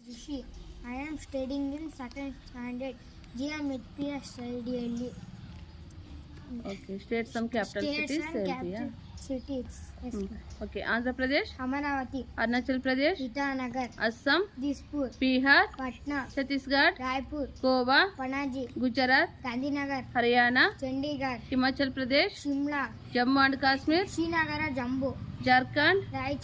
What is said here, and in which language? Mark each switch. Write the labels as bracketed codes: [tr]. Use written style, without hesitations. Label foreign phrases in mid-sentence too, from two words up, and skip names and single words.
[en] Rishi. I am studying in second standard GMHPS study. Okay, state some capital States cities. and capital cities. Yes. Okay, Andhra Pradesh, Amaravati, Arunachal Pradesh, Itanagar, Assam, Dispur, Bihar, Patna, Chhattisgarh, Raipur, Goa, Panaji, Gujarat, Gandhinagar, Haryana, Chandigarh, Himachal Pradesh, Shimla, Jammu and Kashmir, Srinagar, Jambu, Jharkhand, Raichi,